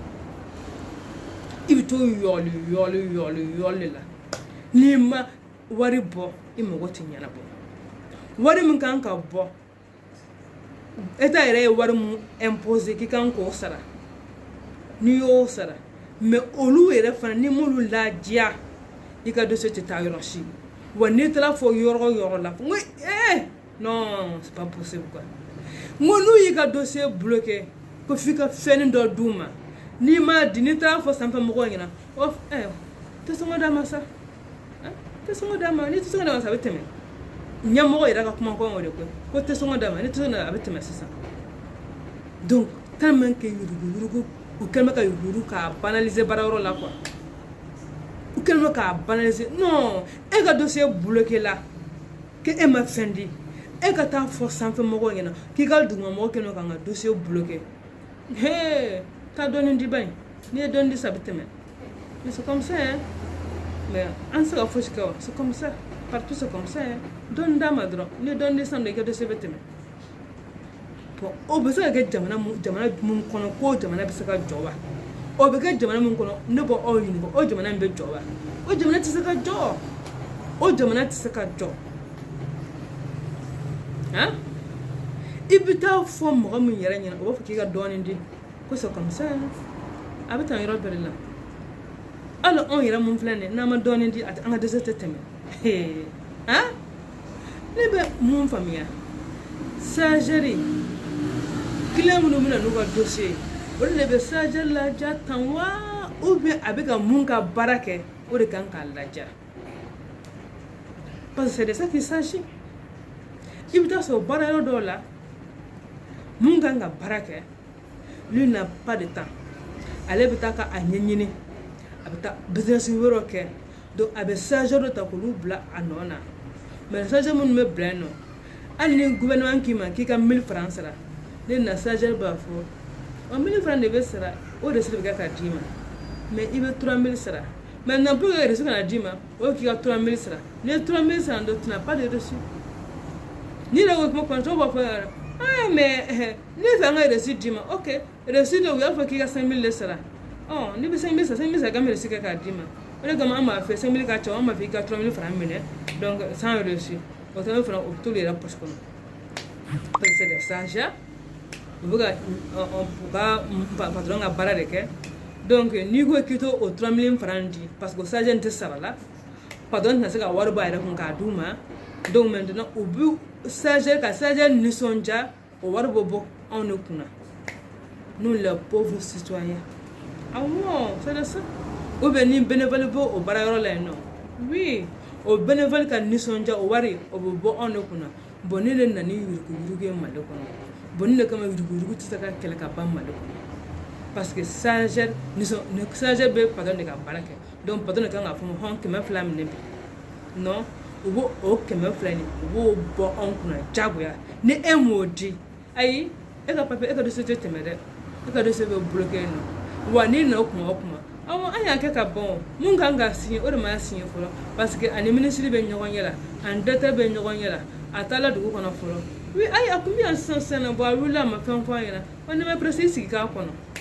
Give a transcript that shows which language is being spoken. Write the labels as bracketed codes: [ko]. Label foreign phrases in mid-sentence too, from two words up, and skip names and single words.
[bm] i bɛ to yɔli la n'i ma wari bɔ i mago tɛ ɲɛnabɔ wari min kan ka bɔ eta yɛrɛ ye wari min imposer k'i kan k'o sara n'i y'o sara mais olu yɛrɛ fana ni m'olu ladiya i ka dossier tɛ taa yɔrɔ si wa n'i taara fɔ yɔrɔ o yɔrɔ la n ko [fr] non c'est pas possible quoi [bm] n ko n'u y'i ka [fr] dossier bloqué [bm] ko f'i ka fɛnnin dɔ d'u ma n'i ma di n'i taara fɔ sanfɛ mɔgɔw ɲɛna o tɛ sɔngɔ d'a ma sa tɛ sɔngɔ d'a ma n'i tɛ sɔngɔ d'a ma sa a bɛ tɛmɛ ɲɛmɔgɔ yɛrɛ ka kuma kɔn o de ko tɛ sɔngɔ d'a ma n'i tɛ sɔngɔ d'a ma a bɛ tɛmɛ sisan [fr] donc tellement que [bm] yurugu u kɛlen ka yuru k'a banaliser baarayɔrɔ la quoi u kɛlen k'a banaliser non e ka [fr] dossier bloqué [bm] la que e ma fɛn di e ka taa fɔ sanfɛ mɔgɔw ɲɛna k'i ka dugumamɔgɔ kɛlen ka n ka [fr] dossier bloqué [bm] taa dɔɔni di ba in n'i ye dɔɔni di sa a bɛ tɛmɛ [fr] mais c'est comme ça hein mais [bm] an se ka fosi kɛ wa [fr] c'est comme ça partout c'est comme ça hein [bm] dɔɔni d'a ma dɔrɔn n'i ye dɔɔni di san dɔ i ka dossier bɛ tɛmɛ bon o bɛ se ka kɛ jamana mun kɔnɔ k'o jamana bɛ se ka jɔ wa o bɛ kɛ jamana mun kɔnɔ ne bɔ aw ɲininka o jamana in bɛ jɔ wa o jamana tɛ se ka jɔ o jamana tɛ se ka jɔ hein i bɛ taa fɔ mɔgɔ min yɛrɛ ɲɛna o b'a fɔ k'i ka dɔɔni di ko [fr] c'est comme ça [bm] a bɛ taa yɔrɔ bɛɛ de la hali anw yɛrɛ mun filɛ nin ye n'an ma dɔɔni di an ka dossier tɛ tɛmɛ hein ne bɛ mun faamuya [fr] stagiaire client [bm] minnu bɛna n'u ka dossier o de bɛ stagiaire laja tan wa [fr] ou bien [bm] a bɛ ka mun ka baara kɛ o de kan k'a laja [fr] parce que c'est de ça qu'il s'agit [bm] i bɛ taa sɔrɔ baarayɔrɔ dɔw la mun kan ka baara kɛ [fr] lui n'a pas de temps [bm] ale bɛ taa ka a ɲɛɲini a bɛ taa business wɛrɛw kɛ donc a bɛ stagiaire dɔ ta k'olu bila a nɔ na mais stagiaire minnu bɛ bila yen nɔ hali ni gouvernement k'i ma k'i ka 1000 francs sara ne na stagiaire b'a fɔ 1000 francs de bɛ sara o de bɛ kɛ ka d'i ma mais i bɛ 3000 sara [fr] maintenant pour que reçu [bm] kana d'i ma o k'i ka 3000 sara ni 3000 sara [fr] donc tu n'as pas de reçu [bm] ni la ko kuma kɔntɔ b'a fɔ mais ne fɛ an ka reçu d'i ma ok reçu de u y'a fɔ k'i ka 5000 de sara ni bɛ 5000 sara 5000 sara ka reçu kɛ k'a d'i ma o de kama an b'a fɛ 5000 ka ca an b'a fɔ i ka 3000 francs minɛ [fr] donc sans reçu [bm] o 3000 francs o bɛ t'olu yɛrɛ poche kɔnɔ [fr] parce que c'est des stagiaires [bm] u bɛ ka patron ka baara de kɛ donc n'i ko k'i t'o 3000 francs di [fr] parce que stagiaire [bm] tɛ sara la patron tɛna se ka wari bɔ a yɛrɛ kun k'a d'u ma [fr] donc maintenant [bm] u bɛ stagiaire ka stagiaire nisɔndiya o wari bɛ bɔ anw de kunna [fr] nous les pauvres citoyens [bm] awɔ [fr] c'est de ça ou bien [bm] ni bénévole bɛ o baarayɔrɔ la yen nɔ oui o bénévole ka nisɔndiya o wari o bɛ bɔ anw de kunna bon ne de nana ni yuruguyurugu ye Mali kɔnɔ bon ne de kama yuruguyurugu tɛ se ka kɛlɛ ka ban Mali kɔnɔ parce [fr] que stagiaire [bm] bɛ patron de ka baara kɛ [fr] donc patron [bm] de kan ka fɔ hɔn 200 minɛ bi non u b'o 200 nin u b'o bɔ anw kunna jagoya ni e m'o di ayi e ka papier e ka dossier tɛ tɛmɛ dɛ e ka dossier bɛ bloqué yen nɔ wa n'i nana o kuma an y'a kɛ ka ban mun kan ka signer o de ma signer fɔlɔ [fr] parce que [bm] ani ministre bɛ ɲɔgɔn ɲɛ la ani directeur bɛ ɲɔgɔn ɲɛ la a taara dugu kɔnɔ fɔlɔ oui ayi a kun bɛ yan sisan na bon a wulila a ma fɛn fɔ a ɲɛna wa ne ma presse i sigi k'a kɔnɔ